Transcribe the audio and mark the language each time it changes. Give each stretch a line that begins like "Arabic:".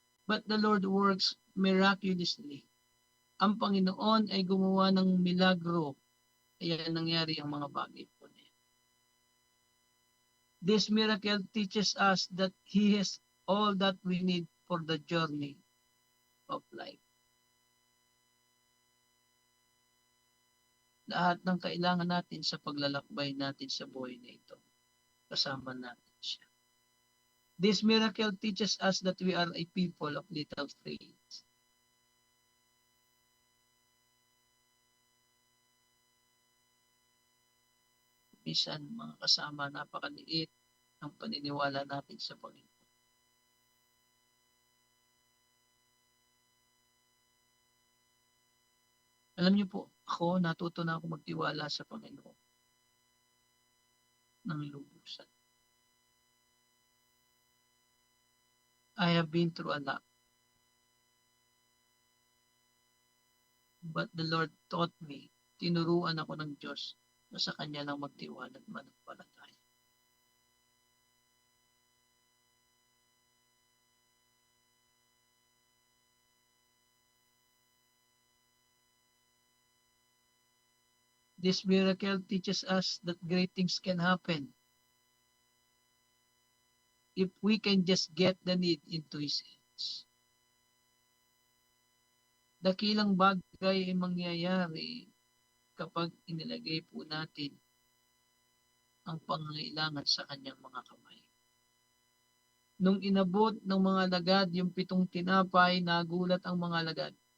English: But the Lord works miraculously.
Filipino: Ang Panginoon ay gumawa ng milagro, kaya nangyari ang mga bagay po niya.
English: This miracle teaches us that He has all that we need for the journey of life.
Filipino: Lahat ng kailangan natin sa paglalakbay natin sa buhay na ito, kasama natin siya.
English: This miracle teaches us that we are a people of little faith.
Filipino: Minsan, mga kasama, napakaliit ang paniniwala natin sa Panginoon. Alam niyo po, ako natuto na ako magtiwala sa Panginoon ng lubusan.
English: I have been through a lot. But the Lord taught me,
Filipino: tinuruan ako ng Diyos na sa Kanya lang magtiwala at manampalataya.
English: This miracle teaches us that great things can happen if we can just get the need into His hands.
Filipino: Pilipinas. Dakilang bagay ay mangyayari kapag inilagay po natin ang pangangailangan sa kanyang mga kamay. Nung inabot ng mga lagad yung 7 tinapay, nagulat ang mga lagad.